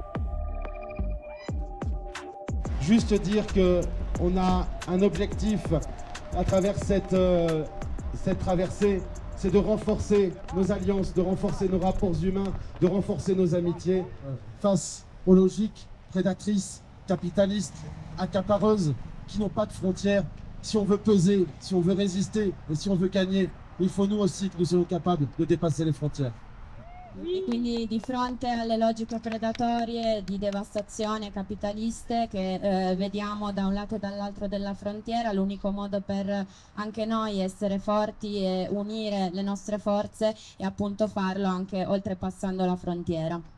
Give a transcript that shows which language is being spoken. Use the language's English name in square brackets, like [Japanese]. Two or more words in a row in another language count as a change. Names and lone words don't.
[French] Juste dire qu'on a un objectif à travers cette traversée, c'est de renforcer nos alliances, de renforcer nos rapports humains, de renforcer nos amitiés face aux logiques prédatrices, capitalistes, accapareuses, qui n'ont pas de frontières. Si on veut peser, si on veut résister et si on veut gagner, il faut nous aussi que nous soyons capables de dépasser les frontières. [Italian] Quindi di fronte alle logiche predatorie di devastazione capitaliste che vediamo da un lato e dall'altro della frontiera, l'unico modo per anche noi essere forti e unire le nostre forze è appunto farlo anche oltrepassando la frontiera.